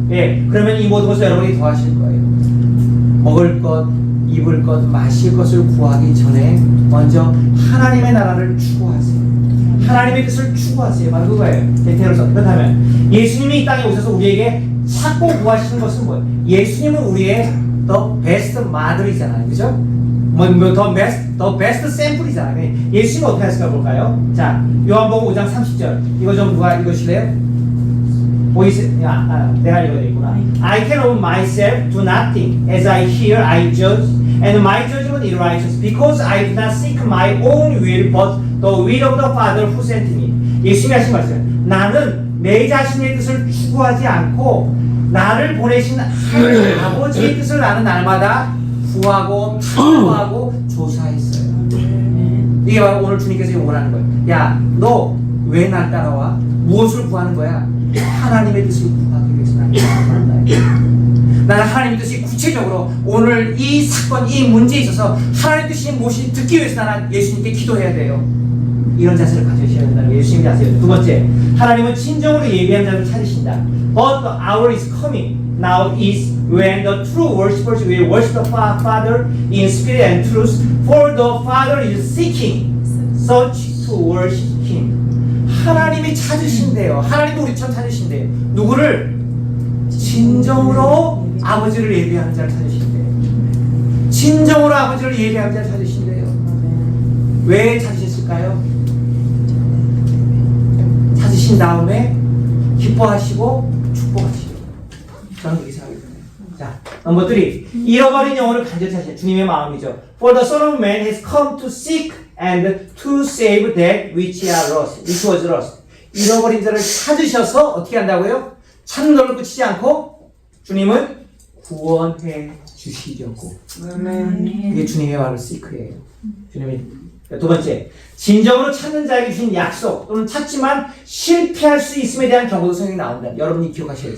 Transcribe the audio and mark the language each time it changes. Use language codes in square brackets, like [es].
[ko] 예, 그러면 이 모든 것을 여러분이 더하실 거예요. 먹을 것, 입을 것, 마실 것을 구하기 전에 먼저 하나님의 나라를 추구하세요. 하나님의 뜻을 추구하세요. 바로 그거예요. 제테오로서. 그렇다면 예수님이 이 땅에 오셔서 우리에게 찾고 구하시는 것은 뭐예요? 예수님은 우리의 [en] the best model [ko] 이잖아요. 그죠? [en] the best sample [ko] 이잖아요. 예수님은 어떻게 하실까 볼까요? 자, 요한복음 5장 30절. 이거 좀 누가 읽으실래요? 보이세요? 내가 읽어야 되겠구나. [en] I can of myself do nothing. As I hear, I judge. And my judgment is righteous. Because I do not seek my own will, but the will of the Father who sent me. [ko] 예수님이 하신 말씀. 나는 내 자신의 뜻을 추구하지 않고 나를 보내신 하나님 아버지의 뜻을 나는 날마다 구하고 탐구하고 조사했어요. 이게 바로 오늘 주님께서 요구하는 거예요. 야, 너 왜 날 따라와? 무엇을 구하는 거야? 하나님의 뜻을 구하기 위해서 나를 따라간다. 나는 하나님의 뜻이 구체적으로 오늘 이 사건, 이 문제에 있어서 하나님의 뜻이 무엇인지 듣기 위해서 나는 예수님께 기도해야 돼요. 이런 자세를 가져셔야 된다는 게 예수님의 자세예요. 두 번째, 하나님은 진정으로 예비한 자를 찾으신다. [en] But the hour is coming. Now is when the true worshippers will worship the Father in spirit and truth. For the Father is seeking such to worship Him. [ko] 하나님이 찾으신대요. 하나님도 우리처럼 찾으신대요. 누구를? 진정으로 아버지를 예비하는 자를 찾으신대요. 진정으로 아버지를 예비하는 자를 찾으신대요. 왜 찾으셨을까요? 찾으신 다음에 기뻐하시고 축복하시고. 저는 그렇게 생각이 드네요. 자, 넘버 3. 잃어버린 영혼을 간절히 찾으시는 주님의 마음이죠. [en] For the Son of Man has come to seek and to save that which was lost. [ko] 잃어버린 자를 찾으셔서 어떻게 한다고요? 찾는 걸로 끝이지 않고 주님은 구원해 주시려고. 이게 주님의 말로 seek예요. 주님이 두 번째, 진정으로 찾는 자에게 주신 약속 또는 찾지만 실패할 수 있음에 대한 경고도 성경에 나온다. 여러분이 기억하셔야 돼요.